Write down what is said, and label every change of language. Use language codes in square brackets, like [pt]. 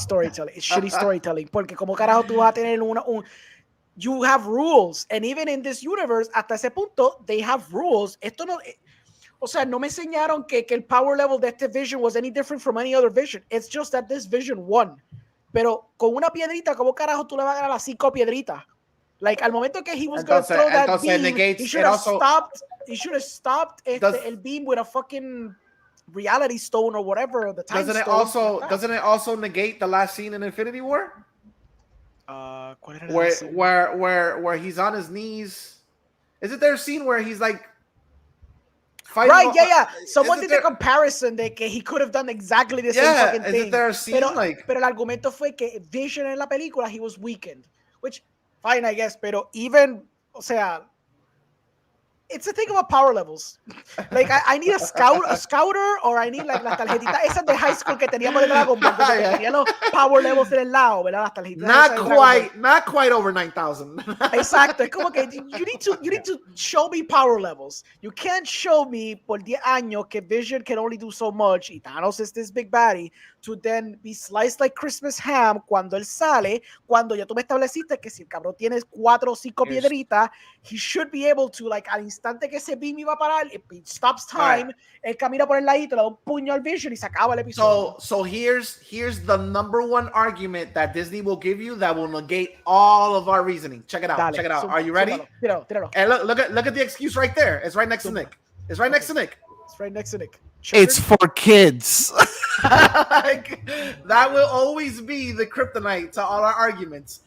[en] storytelling. It's shitty storytelling. [es] Porque como carajo tú vas a tener [en] you have rules, and even in this universe, [es] hasta ese punto, [en] they have rules. [es] Esto no, o sea, no me enseñaron que el power level de este Vision [en] was any different from any other Vision. It's just that this Vision won. [es] Pero con una piedrita, ¿cómo carajo tú le vas a ganar a las 5 piedritas? [en] Like, [es] al momento que [en] he was going to throw that beam, he should have stopped. He should have stopped el beam with a fucking reality stone or whatever. The time stone. Doesn't it also negate the last scene in Infinity War? [es] ¿Cuál era [en] Where he's on his knees? Is it their scene where he's like fighting? Right, yeah. Someone did the comparison [es] de que [en] he could have done exactly the same fucking thing. Is it their scene? [es] Pero el argumento fue que Vision en la película, [en] he was weakened. Which, fine, I guess, pero even, [es] o sea, [en] it's a thing about power levels. Like, I need a scouter, or I need like [es] las tarjetitas esas de high school que teníamos de Dragon Ball, que tenía los power levels en el lado, ¿verdad? Las tarjetitas. [en] Not quite over 9,000. [es] Exacto. Es como que [en] you need to show me power levels. You can't show me [es] por 10 años que [en] Vision can only do so much y Thanos is this big baddie to then be sliced like Christmas ham [es] cuando él sale, cuando ya tú me estableciste que si el cabrón tiene 4 o 5 piedritas, [en] he should be able to, like, [es] al instante que ese beam iba a parar, it stops time, él camina por el ladito, le da un puño al Vision y se acaba el episodio. [en] So here's the number one argument that Disney will give you that will negate all of our reasoning. Check it out. [es] Dale, [en] check it out. Are you ready? [es] Tíralo. [en] And look at the excuse right there. It's right next to Nick. It's right next to Nick. It's for kids. Like, that will always be the kryptonite to all our arguments.